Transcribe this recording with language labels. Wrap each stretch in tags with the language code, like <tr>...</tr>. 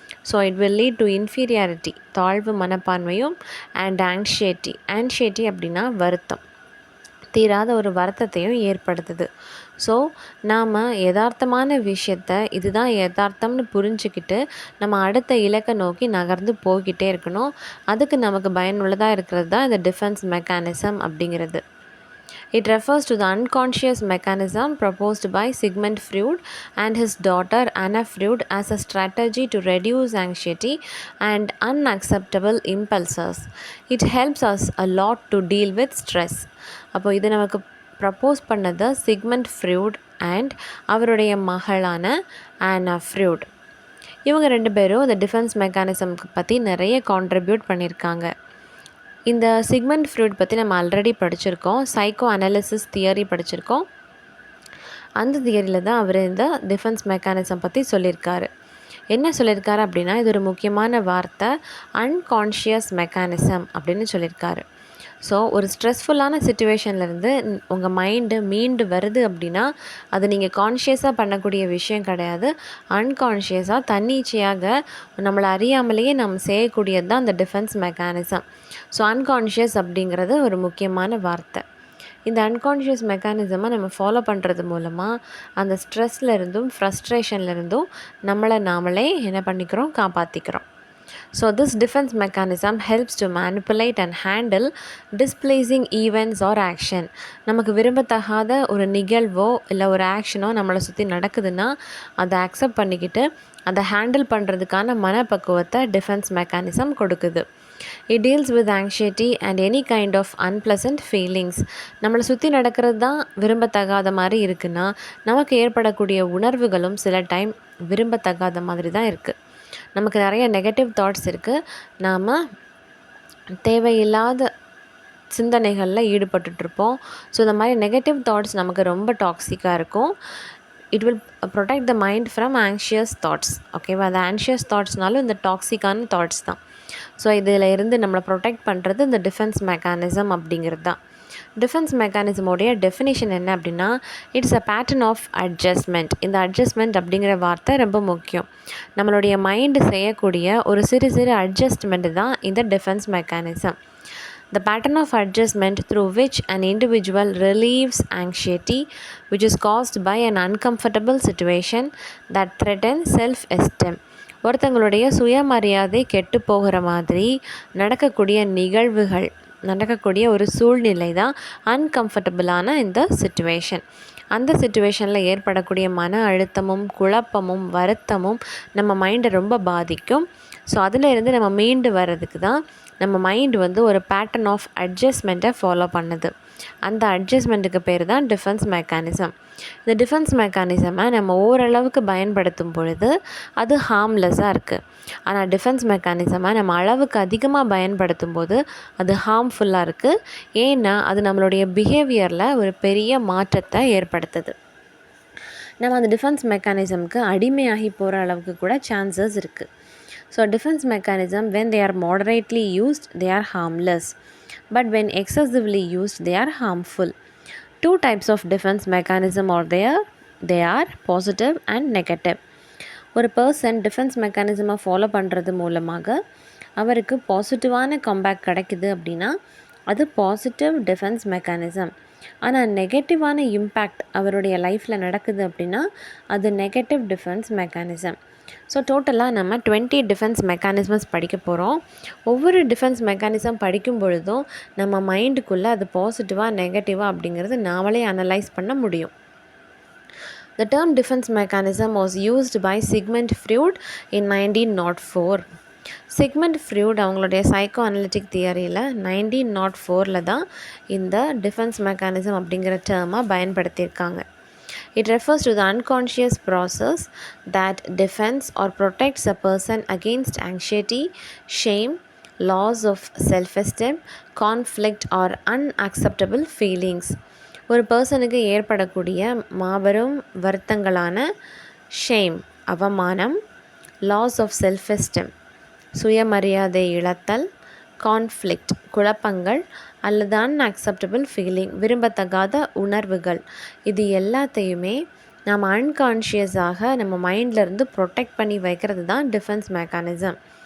<en>so it will lead to inferiority,</en> <ta>தாழ்வு மனப்பான்மையும், and ஆங்ஷைட்டி அப்படின்னா வருத்தம், தீராத ஒரு வருத்தத்தையும் ஏற்படுத்துது. ஸோ நாம் யதார்த்தமான விஷயத்தை இதுதான் யதார்த்தம்னு புரிஞ்சுக்கிட்டு நம்ம அடுத்த இலக்கை நோக்கி நகர்ந்து போய்கிட்டே இருக்கணும். அதுக்கு நமக்கு பயனுள்ளதாக இருக்கிறது தான் இந்த டிஃபென்ஸ் மெக்கானிசம் அப்படிங்கிறது.</ta> <en>It refers to the unconscious mechanism proposed by Sigmund Freud and his daughter Anna Freud as a strategy to reduce anxiety and unacceptable impulses. It helps us a lot to deal with stress.</en> <ta>அப்போ இது நமக்கு propose பண்ணது Sigmund fruit and அவருடைய மகளான ஆனா fruit. இவங்க ரெண்டு பேரும் இந்த டிஃபென்ஸ் மெக்கானிசம்க்கு பற்றி நிறைய கான்ட்ரிபியூட் பண்ணியிருக்காங்க. இந்த சிக்மண்ட் ஃப்ரூட் பற்றி நம்ம ஆல்ரெடி படிச்சிருக்கோம். சைக்கோ அனாலிசிஸ் தியரி படிச்சிருக்கோம். அந்த தியரியில் தான் அவர் இந்த டிஃபென்ஸ் மெக்கானிசம் பற்றி சொல்லியிருக்காரு. என்ன சொல்லியிருக்காரு அப்படின்னா, இது ஒரு முக்கியமான வார்த்தை, அன்கான்ஷியஸ் மெக்கானிசம் அப்படின்னு சொல்லியிருக்காரு. ஸோ ஒரு ஸ்ட்ரெஸ்ஃபுல்லான சுச்சுவேஷன்லேருந்து உங்கள் மைண்டு மீண்டு வருது அப்படின்னா அது நீங்கள் கான்ஷியஸாக பண்ணக்கூடிய விஷயம் கிடையாது. அன்கான்ஷியஸாக தன்னிச்சையாக நம்மளை அறியாமலேயே நம்ம செய்யக்கூடியது தான் அந்த டிஃபென்ஸ் மெக்கானிசம். ஸோ அன்கான்ஷியஸ் அப்படிங்கிறது ஒரு முக்கியமான வார்த்தை. இந்த அன்கான்ஷியஸ் மெக்கானிசமை நம்ம ஃபாலோ பண்ணுறது மூலமாக அந்த ஸ்ட்ரெஸ்லேருந்தும் ஃப்ரஸ்ட்ரேஷன்லேருந்தும் நம்மளை நாமளே என்ன பண்ணிக்கிறோம், காப்பாற்றிக்கிறோம்.</ta> <en>So this defense mechanism helps to manipulate and handle displacing events or action.</en> <ta>நமக்கு விரும்பத்தகாத ஒரு நிகழ்வோ இல்லை ஒரு ஆக்ஷனோ நம்மளை சுற்றி நடக்குதுன்னா அதை அக்செப்ட் பண்ணிக்கிட்டு அதை ஹேண்டில் பண்ணுறதுக்கான மனப்பக்குவத்தை டிஃபென்ஸ் மெக்கானிசம் கொடுக்குது.</ta> <en>It deals with anxiety and any kind of unpleasant feelings.</en> <ta>நம்மளை சுற்றி நடக்கிறது தான் விரும்பத்தகாத மாதிரி இருக்குன்னா நமக்கு ஏற்படக்கூடிய உணர்வுகளும் சில டைம் விரும்பத்தகாத மாதிரி தான் இருக்குது. நமக்கு நிறைய நெகட்டிவ் தாட்ஸ் இருக்குது. நாம் தேவையில்லாத சிந்தனைகளில் ஈடுபட்டுட்ருப்போம். ஸோ இந்த மாதிரி நெகட்டிவ் தாட்ஸ் நமக்கு ரொம்ப டாக்ஸிக்காக இருக்கும்.</ta> <en>It will protect the mind from anxious thoughts.</en> <ta>ஓகேவா? அந்த ஆங்ஷியஸ் தாட்ஸ்னாலும் இந்த டாக்ஸிக்கான தாட்ஸ் தான். ஸோ இதில் இருந்து நம்மளை ப்ரொடெக்ட் பண்ணுறது இந்த டிஃபென்ஸ் மெக்கானிசம் அப்படிங்கிறது தான். டிஃபென்ஸ் மெக்கானிசமோடைய டெஃபினேஷன் என்ன அப்படின்னா,</ta> <en>It's a pattern of adjustment.</en> <ta>இந்த அட்ஜஸ்ட்மெண்ட் அப்படிங்கிற வார்த்தை ரொம்ப முக்கியம். நம்மளுடைய மைண்டு செய்யக்கூடிய ஒரு சிறு சிறு அட்ஜஸ்ட்மெண்ட் தான் இந்த defence mechanism.</ta> <en>The pattern of adjustment through which an individual relieves anxiety which is caused by an uncomfortable situation that threatens self-esteem.</en> <ta>ஒருத்தங்களுடைய சுயமரியாதை கெட்டு போகிற மாதிரி நடக்கக்கூடிய நிகழ்வுகள், நடக்கக்கூடிய ஒரு சூழ்நிலை தான் அன்கம்ஃபர்டபுளான இந்த சிச்சுவேஷன். அந்த சிச்சுவேஷனில் ஏற்படக்கூடிய மன அழுத்தமும் குழப்பமும் வருத்தமும் நம்ம மைண்டை ரொம்ப பாதிக்கும். ஸோ அதில் இருந்து நம்ம மீண்டு வர்றதுக்கு தான் நம்ம மைண்டு ஒரு பேட்டர்ன் ஆஃப் அட்ஜஸ்ட்மெண்ட்டை ஃபாலோ பண்ணுது. அந்த அட்ஜஸ்ட்மெண்ட்டுக்கு பேர் தான் டிஃபென்ஸ் மெக்கானிசம். இந்த டிஃபென்ஸ் மெக்கானிசமை நம்ம ஓரளவுக்கு பயன்படுத்தும் பொழுது அது ஹார்ம்லெஸ்ஸாக இருக்குது. ஆனால் டிஃபென்ஸ் மெக்கானிசமை நம்ம அளவுக்கு அதிகமாக பயன்படுத்தும் போது அது ஹார்ம்ஃபுல்லாக இருக்குது. ஏன்னா அது நம்மளுடைய பிஹேவியரில் ஒரு பெரிய மாற்றத்தை ஏற்படுத்துது. நம்ம அந்த டிஃபென்ஸ் மெக்கானிசம்க்கு அடிமையாகி போகிற அளவுக்கு கூட சான்சஸ் இருக்குது.</ta> <en>So defence mechanism when they are moderately used they are harmless, but when excessively used they are harmful. Two types of defense mechanism are there. They are positive and negative.</en> <ta>ஒரு person defence மெக்கானிசமை follow பண்ணுறது மூலமாக அவருக்கு பாசிட்டிவான comeback கிடைக்குது அப்படின்னா அது positive defence mechanism. ஆனால் நெகட்டிவான இம்பேக்ட் அவருடைய லைஃப்பில் நடக்குது அப்படின்னா அது நெகட்டிவ் டிஃபென்ஸ் மெக்கானிசம். ஸோ டோட்டலாக நம்ம 20 டிஃபென்ஸ் மெக்கானிசம்ஸ் படிக்க போகிறோம். ஒவ்வொரு டிஃபென்ஸ் மெக்கானிசம் படிக்கும் பொழுதும் நம்ம மைண்டுக்குள்ளே அது பாசிட்டிவாக நெகட்டிவாக அப்படிங்கிறது நாமளே அனலைஸ் பண்ண முடியும்.</ta> <en>The term defense mechanism was used by Sigmund Freud in 1904.</en> <ta>Sigmund fruit அவங்களுடைய சைக்கோ அனலிட்டிக் தியரியில் 1904 தான் இந்த டிஃபென்ஸ் மெக்கானிசம் அப்படிங்கிற டேர்மை பயன்படுத்தியிருக்காங்க.</ta> <en>It refers to the unconscious process that defends or protects a person against anxiety, shame, loss of self-esteem, conflict or unacceptable feelings.</en> <ta>ஒரு பர்சனுக்கு ஏற்படக்கூடிய மாபெரும் வருத்தங்களான ஷேம் அவமானம், லாஸ் ஆஃப் செல்ஃப் எஸ்டீம் சுயமரியாதை இழத்தல், கான்ஃப்ளிக்ட் குழப்பங்கள் அல்லது அன்அக்செப்டபிள் ஃபீலிங் விரும்பத்தகாத உணர்வுகள், இது எல்லாத்தையுமே நம்ம அன்கான்ஷியஸாக நம்ம மைண்ட்லேருந்து ப்ரொடெக்ட் பண்ணி வைக்கிறது தான் டிஃபென்ஸ் மெக்கானிசம்.</ta>